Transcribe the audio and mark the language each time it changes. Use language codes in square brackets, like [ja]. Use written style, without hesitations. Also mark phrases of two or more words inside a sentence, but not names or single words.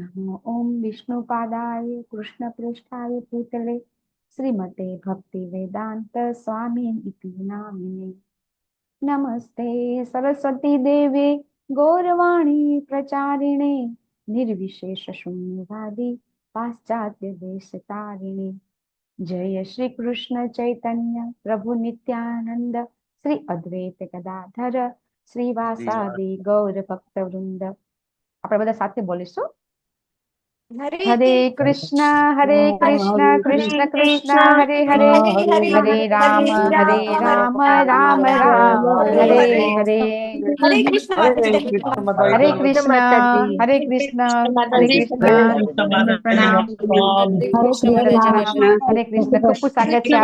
[sa] नमो ॐ विष्णुपादाय कृष्णपृष्ठाय भूतले श्रीमते भक्तिवेदान्त स्वामिन् इति नामिने नमस्ते सरस्वती देवे गौरवाणी प्रचारिणे निर्विशेष शून्यवादी पाश्चात्य देशतारिणे जय श्री कृष्ण चैतन्य प्रभु नित्यानंद श्री अद्वैत गदाधर श्रीवासादि गौर भक्त वृंद। [gu] આપણે બધા સાથે બોલીશું હરે કૃષ્ણ કૃષ્ણ કૃષ્ણ હરે હરે હરે રામ રામ રામ હરે હરે હરે કૃષ્ણ માતાજી હરે કૃષ્ણ હરે કૃષ્ણ પ્રણામ હરે કૃષ્ણ ખૂબ ખૂબ સ્વાગત છે